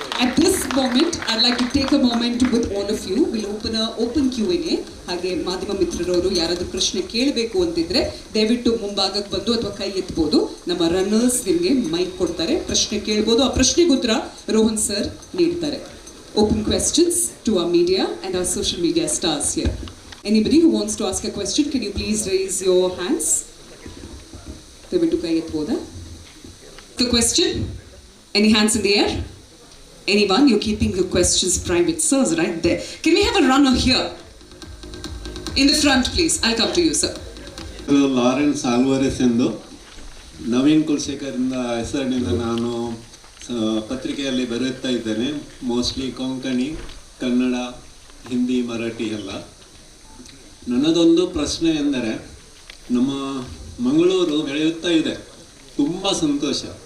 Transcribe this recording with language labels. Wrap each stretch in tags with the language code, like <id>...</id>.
<en>At this moment, I'd like to take a moment with all of you. We'll open Q&A.</en> <kn>ಹಾಗೆ ಮಾಧ್ಯಮ ಮಿತ್ರರವರು ಯಾರಾದ್ರೂ ಪ್ರಶ್ನೆ ಕೇಳಬೇಕು ಅಂತಿದ್ರೆ ದಯವಿಟ್ಟು ಮುಂಭಾಗಕ್ಕೆ ಬಂದು ಅಥವಾ ಕೈ ಎತ್ತಬಹುದು. ನಮ್ಮ ರನ್ನರ್ಸ್ ನಿಮಗೆ ಮೈಕ್ ಕೊಡ್ತಾರೆ, ಪ್ರಶ್ನೆ ಕೇಳಬಹುದು. ಆ ಪ್ರಶ್ನೆಗೆ ಉತ್ತರ ರೋಹನ್ ಸರ್ ನೀಡ್ತಾರೆ.</kn> <en>Open questions to our media and our social media stars here. Anybody who wants to ask a question, can you please raise your hands?</en> <kn>ದಯವಿಟ್ಟು ಕೈ ಎತ್ತಬಹುದಾ?</kn> <en>The question? Any hands in the air? Anyone? You're keeping your questions private. Sirs, right there. Can we have a runner here? In the front, please. I'll come to you, sir.</en> <kn>Lawrence ಆಲ್ವಾರೆಸ್ ಎಂದು ನವೀನ್ ಕುಲಶೇಖರಿಂದ ಹೆಸರಿನಿಂದ ನಾನು ಪತ್ರಿಕೆಯಲ್ಲಿ ಬರೆಯುತ್ತಾ ಇದ್ದೇನೆ. Mostly Konkani, Kannada, Hindi, Marathi ಎಲ್ಲ. ನನ್ನದೊಂದು ಪ್ರಶ್ನೆ ಎಂದರೆ, ನಮ್ಮ ಮಂಗಳೂರು ಬೆಳೆಯುತ್ತಾ ಇದೆ, ತುಂಬ ಸಂತೋಷ.</kn>